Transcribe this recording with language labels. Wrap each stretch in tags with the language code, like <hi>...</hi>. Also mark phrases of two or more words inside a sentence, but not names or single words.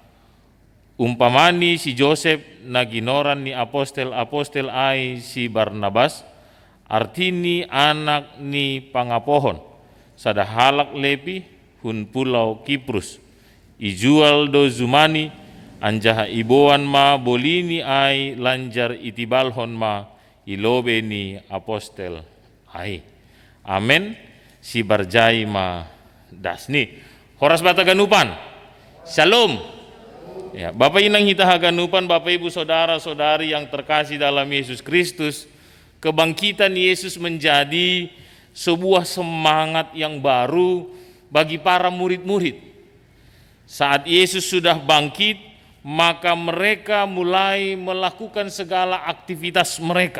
<bts>Umpamani si Joseph na ginoran ni apostel ai si Barnabas, artini anak ni pangapohon, sadahalak lepi hun pulau Kiprus, ijual do zumani anjaha iboan ma bolini ai lanjar itibalhon ma ilobe ni apostel ai. Amen. Si barjai ma dasni. Horas bata ganupan. Shalom. Ya, Bapak inang hita haganupan,</bts> <id>Bapak Ibu saudara-saudari yang terkasih dalam Yesus Kristus, kebangkitan Yesus menjadi sebuah semangat yang baru bagi para murid-murid. Saat Yesus sudah bangkit, maka mereka mulai melakukan segala aktivitas mereka.</id>